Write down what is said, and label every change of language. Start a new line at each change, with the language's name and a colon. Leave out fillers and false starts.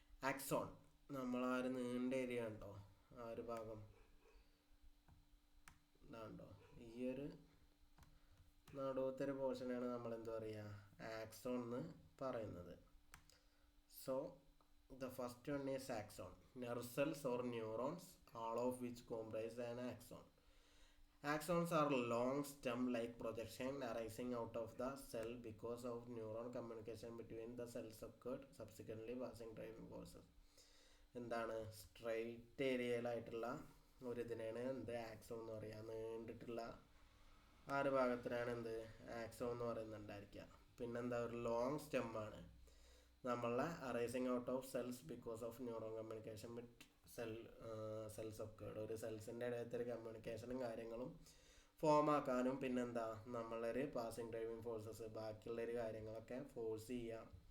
Malayalam: Axon നമ്മൾ ആ ഒരു നീണ്ട ഏരിയ ഉണ്ടോ, ആ ഒരു ഭാഗം ഇതാണ്ടോ, ഈ ഒരു നടുവത്തൊരു പോർഷനാണ് നമ്മൾ എന്താ പറയുക ആക്സോൺ എന്ന് പറയുന്നത്.
English: So the first one is axon. Nerve cells or neurons, all of which comprise an axon. Axons are long stem-like projection arising out of the cell because of neuron communication between the cells occurred, subsequently passing driving forces.
Malayalam: എന്താണ്? Straight ഏരിയയിലായിട്ടുള്ള ഒരു ഇതിനാണ് axon എന്ന് പറയുക. നീണ്ടിട്ടുള്ള ആ ഒരു ഭാഗത്തിനാണ് axon എന്ന് പറയുന്നുണ്ടായിരിക്കുക. പിന്നെന്താ? ഒരു ലോങ് സ്റ്റെമ്മാണ്. നമ്മളെ
English: arising out of cells because of neuron communication with cells
Malayalam: ഒക്കെ ഒരു സെൽസിൻ്റെ ഇടയത്തെ ഒരു കമ്മ്യൂണിക്കേഷനും കാര്യങ്ങളും ഫോം ആക്കാനും പിന്നെന്താ നമ്മളൊരു പാസിംഗ് ഡ്രൈവിംഗ് ഫോഴ്സസ് ബാക്കിയുള്ളൊരു കാര്യങ്ങളൊക്കെ ഫോഴ്സ് ചെയ്യാം.